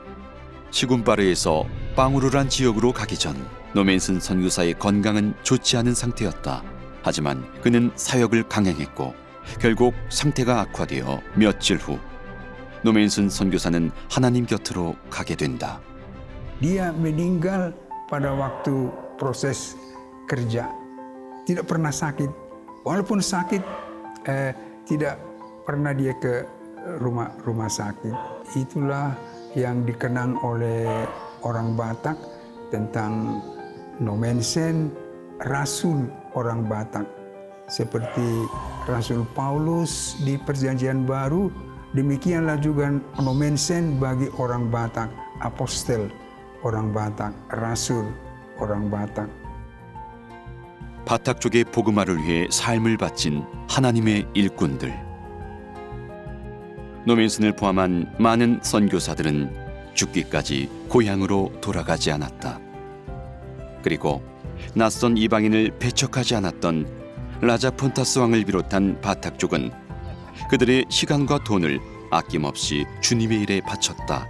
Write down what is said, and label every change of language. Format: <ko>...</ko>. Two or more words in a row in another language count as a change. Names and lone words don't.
<ko>시군파르에서 빵우르란 지역으로 가기 전 노맨슨 선교사의 건강은 좋지 않은 상태였다. 하지만 그는 사역을 강행했고 결국 상태가 악화되어 며칠 후 노맨슨 선교사는 하나님 곁으로 가게 된다.</ko> <id>Dia meninggal pada waktu proses kerja. Tidak pernah sakit. Walaupun sakit, tidak pernah dia ke rumah sakit. Itulah yang dikenang oleh orang Batak tentang Nomensen, rasul orang Batak. Seperti Rasul Paulus di Perjanjian Baru, demikianlah juga Nomensen bagi orang Batak, apostel orang Batak, rasul orang Batak.</id> <ko>바탁 쪽의 복음화를 위해 삶을 바친 하나님의 일꾼들. 노맨슨을 포함한 많은 선교사들은 죽기까지 고향으로 돌아가지 않았다. 그리고 낯선 이방인을 배척하지 않았던 라자 폰타스 왕을 비롯한 바탁 쪽은 그들의 시간과 돈을 아낌없이 주님의 일에 바쳤다.</ko>